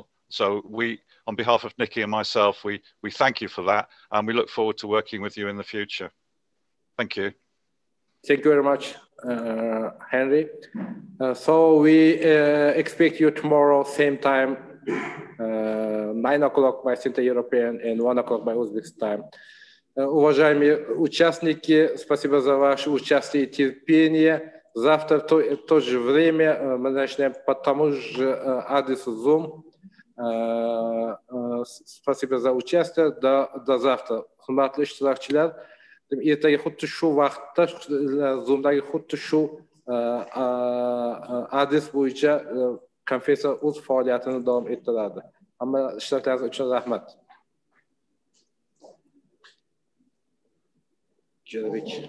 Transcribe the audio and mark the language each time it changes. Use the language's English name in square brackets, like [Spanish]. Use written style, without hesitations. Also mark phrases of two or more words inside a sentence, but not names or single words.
[English] So we, on behalf of Nikki and myself, we thank you for that, and we look forward to working with you in the future. Thank you. Thank you very much, Henry. So we expect you tomorrow, same time, 9 o'clock by Central European and 1 o'clock by Uzbek time. [Russian] Уважаемые участники, спасибо за ваше участие и терпение. Завтра в то же время мы начнем по тому же адресу Zoom. Спасибо за участие. До завтра. [Uzbek] Hurmatli ishtirokchilar, ertaga xuddi shu vaqtda Zoom'dagi xuddi shu adres bo'yicha konferensiya o'z faoliyatini davom ettiradi. Hamma ishtiroklaringiz uchun rahmat. Jo'rabek.